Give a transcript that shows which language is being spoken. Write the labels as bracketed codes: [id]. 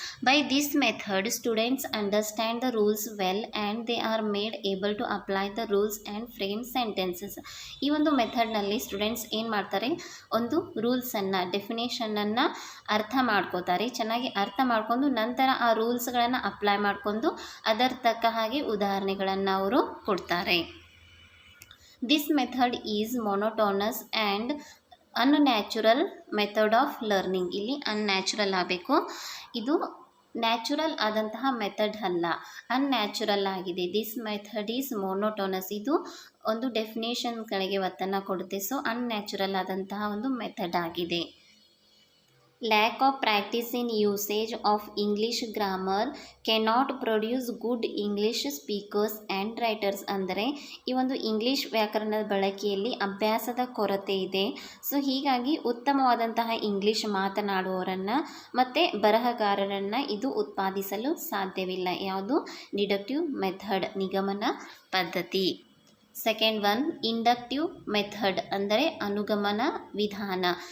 [en] By this method students understand the rules well and they are made able to apply the rules and frame sentences. [kn] ಈ ಒಂದು ಮೆಥಡ್ನಲ್ಲಿ students ಏನು ಮಾಡ್ತಾರೆ? ಒಂದು ರೂಲ್ಸನ್ನು, ಡೆಫಿನೇಷನನ್ನು ಅರ್ಥ ಮಾಡ್ಕೋತಾರೆ. ಚೆನ್ನಾಗಿ ಅರ್ಥ ಮಾಡ್ಕೊಂಡು ನಂತರ ಆ ರೂಲ್ಸ್ಗಳನ್ನು ಅಪ್ಲೈ ಮಾಡಿಕೊಂಡು ಅದರ ತಕ್ಕ ಹಾಗೆ ಉದಾಹರಣೆಗಳನ್ನು ಅವರು ಕೊಡ್ತಾರೆ. [en] This method is monotonous and unnatural method of learning. [kn] ಇಲ್ಲಿ unnatural ಆಗಬೇಕು, ಇದು ನ್ಯಾಚುರಲ್ ಆದಂತಹ ಮೆಥಡ್ ಅಲ್ಲ, ಅನ್ಯಾಚುರಲ್ ಆಗಿದೆ. [en] This method is monotonous. [kn] ಇದು ಒಂದು ಡೆಫಿನೇಷನ್ಗಳಿಗೆ ಒತ್ತನ್ನು ಕೊಡುತ್ತೆ. ಸೊ ಅನ್ಯಾಚುರಲ್ ಆದಂತಹ ಒಂದು ಮೆಥಡ್ ಆಗಿದೆ. [en] Lack of practice in usage of English grammar cannot produce good English speakers and writers. [kn] ಅಂದರೆ ಈ ಒಂದು ಇಂಗ್ಲೀಷ್ ವ್ಯಾಕರಣದ ಬಳಕೆಯಲ್ಲಿ ಅಭ್ಯಾಸದ ಕೊರತೆ ಇದೆ. ಸೊ ಹೀಗಾಗಿ ಉತ್ತಮವಾದಂತಹ ಇಂಗ್ಲೀಷ್ ಮಾತನಾಡುವವರನ್ನು ಮತ್ತು ಬರಹಗಾರರನ್ನು ಇದು ಉತ್ಪಾದಿಸಲು ಸಾಧ್ಯವಿಲ್ಲ. ಯಾವುದು? ಡಿಡಕ್ಟಿವ್ ಮೆಥಡ್, ನಿಗಮನ ಪದ್ಧತಿ. ಸೆಕೆಂಡ್ ಒನ್, ಇಂಡಕ್ಟಿವ್ ಮೆಥಡ್ ಅಂದರೆ ಅನುಗಮನ ವಿಧಾನ.